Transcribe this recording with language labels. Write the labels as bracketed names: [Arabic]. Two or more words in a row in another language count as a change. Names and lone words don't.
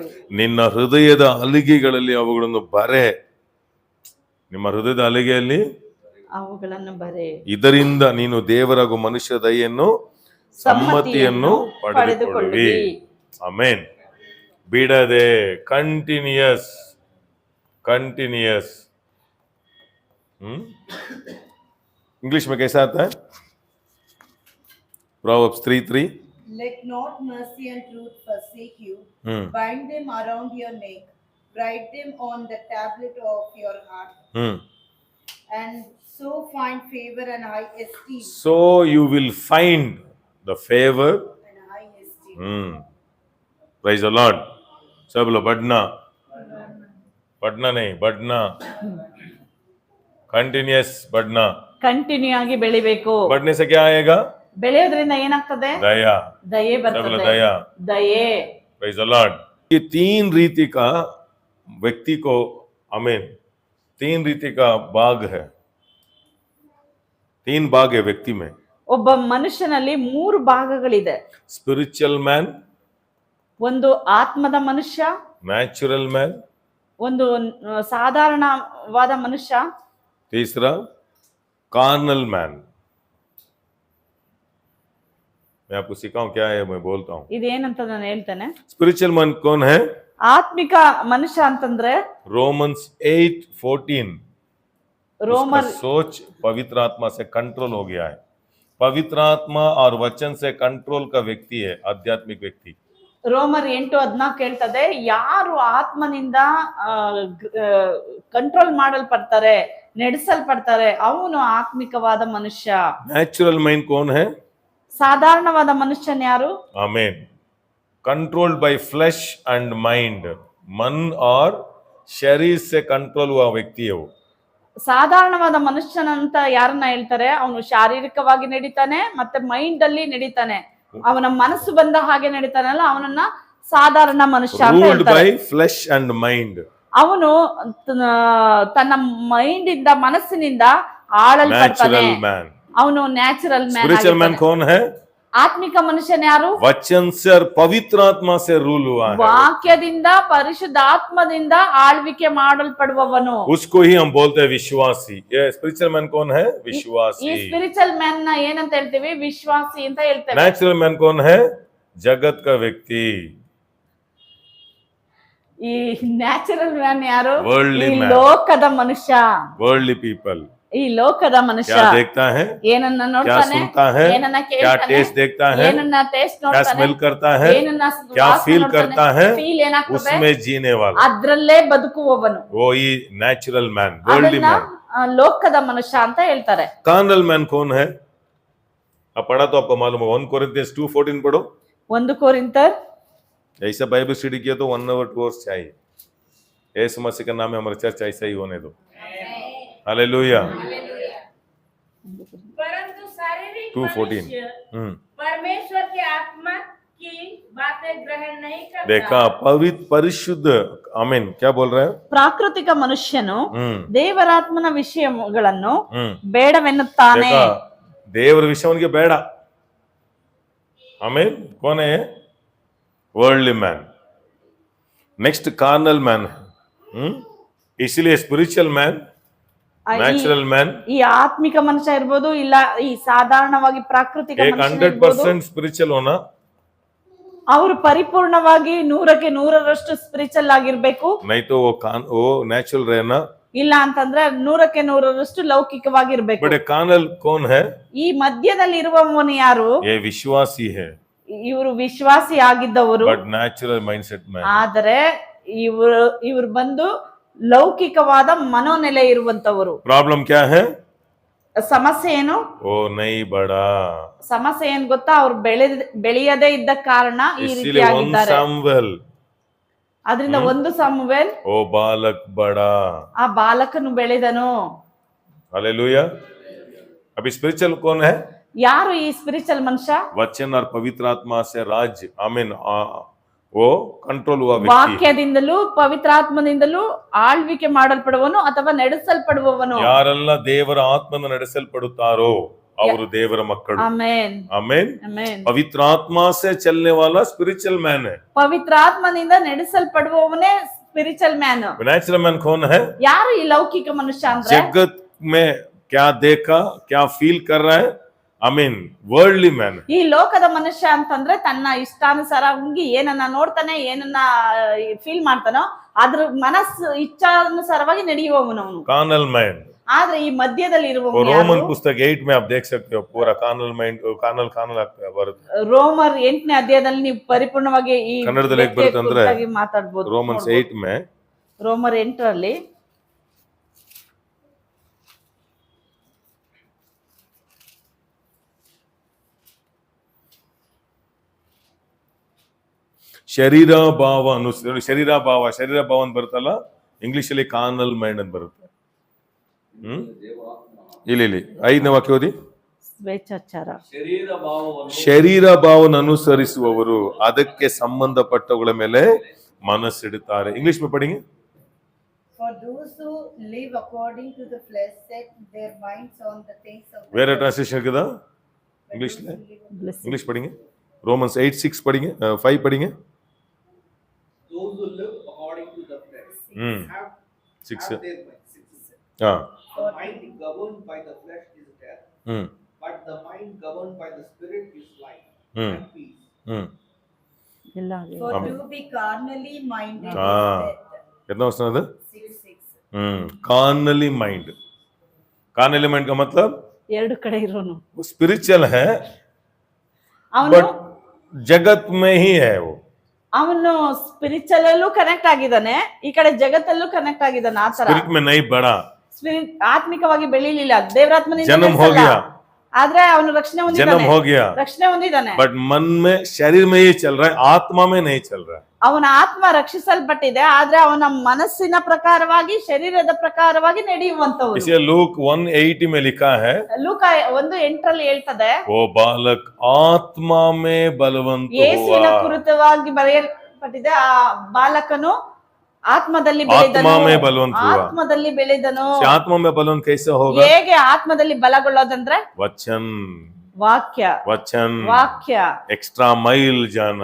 [Kannada] ನಿನ್ನ ಹೃದಯದ ಹಲಿಗೆಗಳಲ್ಲಿ ಅವುಗಳನ್ನು ಬರೆ. ನಿಮ್ಮ ಹೃದಯದ ಹಲಿಗೆಯಲ್ಲಿ ಅವುಗಳನ್ನು ಬರೆ. ಇದರಿಂದ ನೀನು ದೇವರಾಗೂ ಮನುಷ್ಯ ದಯೆಯನ್ನು ಸಮ್ಮತಿಯನ್ನು ಪಡೆದುಕೊಳ್ಳುವಿ. ಆಮೆನ್. ಬಿಡದೆ, ಕಂಟಿನ್ಯೂಯಸ್. [Hindi] इंग्लिश में कैसा आता है? [English] Proverbs 3:3. Let not mercy and truth forsake you. Bind them around your neck. Write them on the tablet of your heart. And so find favor and high esteem. So you will find the favor And high esteem. Praise the Lord. [Hindi] सब बोलो बढ़ना नहीं, बढ़ना. कंटिन्यूअस बढ़ना. [Kannada] ಕಂಟಿನ್ಯೂ ಆಗಿ ಬೆಳಿಬೇಕು. [Hindi] बढ़ने से क्या आएगा? [Kannada] ಬೆಳೆಯೋದ್ರಿಂದ ಏನಾಗ್ತದೆ? [Hindi] दया. [Kannada] ದಯೆ [Hindi] सब बोलो [Kannada] ಬರ್ತದೆ. [Hindi] दया. [Kannada] ದಯೆ. [English] Praise the Lord. [Hindi] ये 3 रीति का व्यक्ति को, आमीन, 3 रीति का भाग है. 3 भाग है व्यक्ति में. [Kannada] ಒಬ್ಬ ಮನುಷ್ಯನಲ್ಲಿ 3 ಭಾಗಗಳಿದೆ. [English] spiritual man, [Kannada] ಒಂದು ಆತ್ಮದ ಮನುಷ್ಯ, [English] natural man, [Kannada] ಒಂದು ಸಾಧಾರಣವಾದ ಮನುಷ್ಯ, [Hindi] तीसरा [English] carnal man. [Hindi] मैं आपको सिखाऊं क्या है, मैं बोलता हूं. [Kannada] ಇದೇನಂತ ನಾನು ಹೇಳ್ತೇನೆ. [English] spiritual man [Hindi] कौन है? [Kannada] ಆತ್ಮಿಕ ಮನುಷ್ಯ ಅಂತಂದ್ರೆ [Hindi] रोमन्स 8:14. [Kannada] ರೋಮರ್ [Hindi] उसका सोच पवित्र आत्मा से कंट्रोल हो गया है. पवित्र आत्मा और वचन से कंट्रोल का व्यक्ति है आध्यात्मिक व्यक्ति. [Kannada] ರೋಮರ್ 8:14 ಹೇಳ್ತದೆ, ಯಾರು ಆತ್ಮನಿಂದ ಕಂಟ್ರೋಲ್ ಮಾಡಲ್ಪಡ್ತಾರೆ, ನಡೆಸಲ್ಪಡ್ತಾರೆ, ಅವನು ಆತ್ಮಿಕವಾದ ಮನುಷ್ಯ. [English] natural mind [Hindi] कौन है? [Kannada] ಸಾಧಾರಣವಾದ ಮನುಷ್ಯನ್ ಯಾರು? [Hindi] आमेन. [English] controlled by flesh and mind. [Hindi] मन और शरीर से कंट्रोल हुआ व्यक्ति है वो. [Kannada] ಸಾಧಾರಣವಾದ ಮನುಷ್ಯನಂತ ಯಾರನ್ನ ಹೇಳ್ತಾರೆ? ಅವನು ಶಾರೀರಿಕವಾಗಿ ನಡೀತಾನೆ ಮತ್ತೆ ಮೈಂಡ್ ಅಲ್ಲಿ ನಡೀತಾನೆ, ಅವನ ಮನಸ್ಸು ಬಂದ ಹಾಗೆ ನಡೀತಾನಲ್ಲ, ಅವನನ್ನ ಸಾಧಾರಣ ಮನುಷ್ಯ ಅಂತ [English] Ruled [Kannada] ಹೇಳ್ತಾರೆ. [English] by flesh and mind. [Kannada] ಅವನು ತನ್ನ ಮೈಂಡ್ ಇಂದ ಮನಸ್ಸಿನಿಂದ ಆಳಲ್ಪಡ್ತಾನೆ. [English] Natural man. [Kannada] ಅವನು ನ್ಯಾಚುರಲ್ [English] Spiritual man [Kannada] ಮ್ಯಾನ್. [Hindi] कौन है? [Kannada] ಆತ್ಮಿಕ ಮನುಷ್ಯನ್ ಯಾರು? [Hindi] वचन से और पवित्र आत्मा से रूल हुआ है. [Kannada] ವಾಕ್ಯದಿಂದ ಪರಿಶುದ್ಧಾತ್ಮದಿಂದ ಆಳ್ವಿಕೆ ಮಾಡಲ್ಪಡುವವನು. [Hindi] उसको ही हम बोलते हैं विश्वासी. ये [English] spiritual man [Hindi] कौन है? [Kannada] ಈ [Hindi] विश्वासी. [English] spiritual man [Kannada] ನ ಏನಂತ ಹೇಳ್ತೀವಿ? ವಿಶ್ವಾಸಿ ಅಂತ ಹೇಳ್ತೇವೆ. [English] natural man [Hindi] कौन है? जगत का व्यक्ति. [Kannada] ಈ [English] natural man [Kannada] ಯಾರು? [English] Worldly [Kannada] ಈ [English] man. [Kannada] ಲೋಕದ ಮನುಷ್ಯ. [English] worldly people. [Kannada] ಈ ಲೋಕದ ಮನುಷ್ಯ [Hindi] क्या देखता है? [Kannada] ಏನನ್ನ [Hindi] क्या [Kannada] ನೋಡ್ತಾನೆ? [Hindi] सुनता है? [Kannada] ಏನನ್ನ [Hindi] क्या [Kannada] ಕೇಳ್ತಾನೆ? [Hindi] टेस्ट देखता है? [Kannada] ಏನನ್ನ ಟೇಸ್ಟ್ [Hindi] क्या [Kannada] ನೋಡ್ತಾನೆ? [Hindi] स्मेल करता है? [Kannada] ಏನನ್ನ [Hindi] क्या फील करता है? [Kannada] ಫೀಲ್ ಏನಾಗ್ತದೆ? [Hindi] उसमें जीने वाला. [Kannada] ಅದ್ರಲ್ಲೇ ಬದುಕುವವನು. [Hindi] वो ही [English] natural man, [Hindi] वर्ल्डली [Kannada] ಅದನ್ನ [Hindi] मैन. [Kannada] ಲೋಕದ ಮನುಷ್ಯ ಅಂತ ಹೇಳ್ತಾರೆ. [English] carnal man [Hindi] कौन है? अब पढ़ा तो आपको मालूम है. 1 Corinthians 2:14 पढ़ो. 1 कोरिन्थर ऐसा बाइबल स्टडी किया तो [English] 1 hour 2 hours [Hindi] चाहिए. यीशु मसीह का नाम है, हमारा चर्च ऐसा ही होने दो. हालेलुया. परंतु शारीरिक 2:14. मनुष्य परमेश्वर की आत्मा की बातें ग्रहण नहीं करता। देखा, पवित्र परिशुद्ध. आमीन. क्या बोल रहे हैं? [Kannada] ಪ್ರಾಕೃತಿಕ ಮನುಷ್ಯನು ದೇವರಾತ್ಮನ ವಿಷಯಗಳನ್ನು हम्म. ಬೇಡವೆನ್ನುತ್ತಾನೆ. [Hindi] देखा, देवर विषय उनके ಬೇಡ. आमीन. कौन है? [English] worldly man. next carnal man. इसलिए spiritual man, natural man, [Kannada] ಈ ಆತ್ಮಿಕ ಮನುಷ್ಯ ಇರ್ಬೋದು, ಇಲ್ಲ ಈ ಸಾಧಾರಣವಾಗಿ ಪ್ರಾಕೃತಿಕ [Hindi] एक [Kannada] ಮನುಷ್ಯ [Hindi] 100% स्पिरिचुअल होना. [Kannada] ಅವರು ಪರಿಪೂರ್ಣವಾಗಿ 100ಕ್ಕೆ 100ರಷ್ಟು ಸ್ಪಿರಿಚುವಲ್ ಆಗಿರ್ಬೇಕು. [Hindi] नहीं तो वो नेचुरल रहना. [Kannada] ಇಲ್ಲ ಅಂತಂದ್ರೆ 100ಕ್ಕೆ 100ರಷ್ಟು ಲೌಕಿಕವಾಗಿರ್ಬೇಕು. [English] but carnal [Hindi] कौन है? [Kannada] ಈ ಮಧ್ಯದಲ್ಲಿ ಇರುವವನು ಯಾರು? [Hindi] ये विश्वासी है, [Kannada] ಇವರು ವಿಶ್ವಾಸಿ ಆಗಿದ್ದವರು. [English] but natural mindset man. [Kannada] ಆದರೆ ಇವರು ಬಂದು ಲೌಕಿಕವಾದ ಮನೋನೆಲೆ ಇರುವಂತವರು. [Hindi] प्रॉब्लम क्या है? [Kannada] ಸಮಸ್ಯೆ ಏನು? [Hindi] वो नहीं बढ़ा. [Kannada] ಸಮಸ್ಯೆ ಏನ್ ಗೊತ್ತಾ? ಅವ್ರು ಬೆಳೆಯದೇ ಇದ್ದ ಕಾರಣ ಈ [Hindi] इसलिए 1 [Kannada] ರೀತಿಯಾಗಿದ್ದಾರೆ. [Hindi] सामुएल, [Kannada] ಅದರಿಂದ 1 ಸಾಮುವೇಲ್, [Hindi] वो बालक बढ़ा. [Kannada] ಆ ಬಾಲಕನು ಬೆಳೆದನು. [Hindi] हालेलुया. अभी स्पिरिचुअल कौन है? [Kannada] ಯಾರು ಈ ಸ್ಪಿರಿಚುವಲ್ ಮನುಷ್ಯ? [Hindi] वचन और पवित्र आत्मा से राज, आमीन, वो कंट्रोल हुआ व्यक्ति. [Kannada] ವಾಕ್ಯದಿಂದಲೂ ಪವಿತ್ರಾತ್ಮದಿಂದಲೂ ಆಳ್ವಿಕೆ ಮಾಡಲ್ಪಡುವನು ಅಥವಾ ನಡೆಸಲ್ಪಡುವವನು. ಯಾರೆಲ್ಲ ದೇವರ ಆತ್ಮನ ನಡೆಸಲ್ಪಡುತ್ತಾರೋ ಅವರು ದೇವರ ಮಕ್ಕಳು. ಆಮೆನ್. ಆಮೆನ್. ಆಮೆನ್. [Hindi] पवित्र आत्मा से चलने वाला [English] spiritual man [Hindi] है. [Kannada] ಪವಿತ್ರಾತ್ಮನಿಂದ ನಡೆಸಲ್ಪಡುವವನೇ [English] spiritual man. natural man [Hindi] कौन है? [Kannada] ಯಾರು ಈ ಲೌಕಿಕ ಮನುಷ್ಯ ಅಂದ್ರೆ? [Hindi] जगत में क्या देखा, क्या फील कर रहा है? आमीन. [English] worldly man. [Kannada] ಈ ಲೋಕದ ಮನುಷ್ಯ ಅಂತಂದ್ರೆ ತನ್ನ ಇಷ್ಟಾನುಸಾರವಾಗಿ ಏನನ್ನ ನೋಡ್ತಾನೆ, ಏನನ್ನ ಫೀಲ್ ಮಾಡ್ತಾನೋ ಅದ್ರ ಮನಸ್ಸು ಇಚ್ಛಾನುಸಾರವಾಗಿ ನಡೆಯುವವನು ಅವನು. [English] carnal man. [Kannada] ಆದ್ರೆ ಈ ಮಧ್ಯದಲ್ಲಿ ಇರುವವನು [Hindi] रोमन [Kannada] ಯಾರು? [Hindi] पुस्तक 8 में आप देख सकते हो पूरा [English] carnal mind, carnal [Hindi] ಬರುತ್ತೆ. [Kannada] ರೋಮರ್ 8ನೇ ಅಧ್ಯಾಯದಲ್ಲಿ ನೀವು ಪರಿಪೂರ್ಣವಾಗಿ ಈ ಕನ್ನಡದಲ್ಲಿ ಹೇಗೆ ಬರುತ್ತೆ ಅಂದ್ರೆ ಮಾತಾಡಬಹುದು. [Hindi] रोमन्स 8 में [Kannada] ರೋಮರ್ 8ರಲ್ಲಿ ಶರೀರ ಭಾವ ಅನುಸರಿ, ಶರೀರ ಭಾವ ಅಂತ ಬರುತ್ತಲ್ಲ, ಇಂಗ್ಲಿಷ್ ಅಲ್ಲಿ [English] carnal mind [Kannada] ಅಂತ ಬರುತ್ತೆ. ಇಲ್ಲಿ 5ನೇ ವಾಕ್ಯ ಓದಿ. ಸ್ವೇಚ್ಛಾಚಾರ. ಶರೀರ ಭಾವನ ಅನುಸರಿಸುವವರು ಅದಕ್ಕೆ ಸಂಬಂಧಪಟ್ಟವುಗಳ ಮೇಲೆ ಮನಸ್ಸಿಡುತ್ತಾರೆ. [Hindi] ಇಂಗ್ಲಿಷ್ में पढ़ेंगे. [English] For those who live according to the flesh set their minds on the things of the [Tamil] வேற [English] flesh. [Tamil] ट्रांसलेशन இருக்குதா? [Hindi] इंग्लिश में इंग्लिश पढ़ेंगे. रोमन्स 8:6 पढ़ेंगे, 5 पढ़ेंगे. [English] Those who live according to the flesh have 6. their mind. [Hindi] हाँ. [English] The mind governed by the flesh is death, but the mind governed by the spirit is life and peace. [Kannada] ಎಲ್ಲ [English] For to be carnally minded is [Hindi] हाँ. [English] death. [Hindi] कितना वचन है? 6:6. [English] carnally mind. carnally mind [Hindi] का मतलब [Kannada] ಎರಡು ಕಡೆ ಇರೋನು [Hindi] वो स्पिरिचुअल है [Kannada] ಅವನು. [Hindi] बट जगत में ही है वो. [Kannada] ಅವನು ಸ್ಪಿರಿಚುವಲ್ ಅಲ್ಲೂ ಕನೆಕ್ಟ್ ಆಗಿದ್ದಾನೆ, ಈ ಕಡೆ ಜಗತ್ತಲ್ಲೂ ಕನೆಕ್ಟ್ ಆಗಿದ್ದಾನೆ. ಆತರ [Hindi] स्पिरिट में नहीं बढ़ा. [Kannada] ಆತ್ಮಿಕವಾಗಿ ಬೆಳಿಲಿಲ್ಲ, ದೇವರಾತ್ಮನಿಂದ [Hindi] जन्म हो [Kannada] ನಡೆಸಲ್ಲ. [Hindi] गया, [Kannada] ಆದ್ರೆ ಅವನು ರಕ್ಷಣೆ [Hindi] जन्म [Kannada] ಹೊಂದಿದ್ದಾನೆ, [Hindi] हो गया, [Kannada] ರಕ್ಷಣೆ ಹೊಂದಿದ್ದಾನೆ. [Hindi] बट मन में शरीर में ही चल रहा है, आत्मा में नहीं चल रहा है. [Kannada] ಅವನ ಆತ್ಮ ರಕ್ಷಿಸಲ್ಪಟ್ಟಿದೆ, ಆದ್ರೆ ಅವನ ಮನಸ್ಸಿನ ಪ್ರಕಾರವಾಗಿ ಶರೀರದ ಪ್ರಕಾರವಾಗಿ ನಡೆಯುವಂತವನು. [Hindi] इसलिए लूक 1:80 में लिखा है, [Kannada] ಲೂಕ 1:8 ಹೇಳ್ತದೆ, [Hindi] वो बालक आत्मा में बलवंत [Kannada] ಯೇಸುವಿನ [Hindi] हुआ. [Kannada] ಕುರಿತವಾಗಿ ಬರೆಯಲ್ಪಟ್ಟಿದೆ, ಆ ಬಾಲಕನು ಆತ್ಮದಲ್ಲಿ [Hindi] आत्मा [Kannada] ಬೆಳೆದನು, [Hindi] में बलवंत हुआ. [Kannada] ಆತ್ಮದಲ್ಲಿ ಬೆಳೆದನು. [Hindi] आत्मा में बलवंत कैसे होगा? [Kannada] ಹೇಗೆ ಆತ್ಮದಲ್ಲಿ ಬಲಗೊಳ್ಳೋದಂದ್ರೆ [Hindi] वचन, [Kannada] ವಾಕ್ಯ, [Hindi] वचन, [Kannada] ವಾಕ್ಯ. [English] extra mile जाना,